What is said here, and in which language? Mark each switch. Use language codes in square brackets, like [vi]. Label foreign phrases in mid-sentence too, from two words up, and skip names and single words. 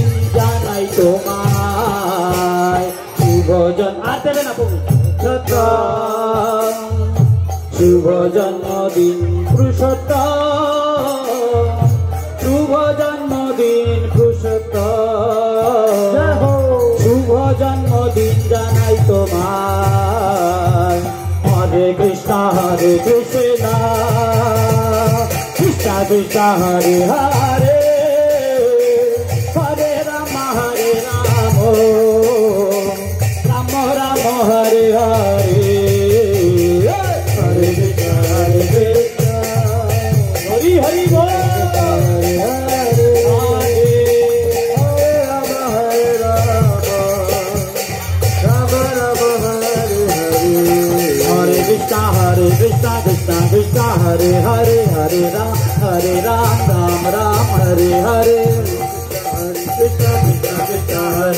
[bn] জানাই তোমায় শুভ জন্ম আর দেবে না পুরুষোত্তম শুভ জন্মদিন পুরুষোত্তম শুভ জন্মদিন পুরুষোত্তম শুভ জন্মদিন জানাই তোমায় [sa] হরে কৃষ্ণ কৃষ্ণ কৃষ্ণ হরে হরে হরে রাম রাম রাম হরে হরে হরে কৃষ্ণ [bn] হরি হরি বল [sa] कृष्ण कृष्ण कृष्ण हरे हरे हरे राम राम राम हरे हरे कृष्ण कृष्ण कृष्ण हरे